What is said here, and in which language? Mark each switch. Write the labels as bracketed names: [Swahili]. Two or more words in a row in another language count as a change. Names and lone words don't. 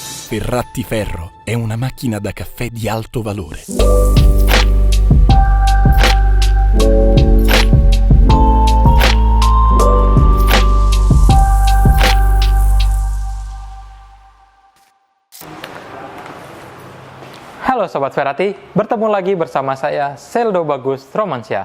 [Italian] Ferrati-Ferro è una macchina da caffè di alto valore. [Indonesian] Halo Sobat Ferrati, bertemu lagi bersama saya Seldo Bagus Romansyah.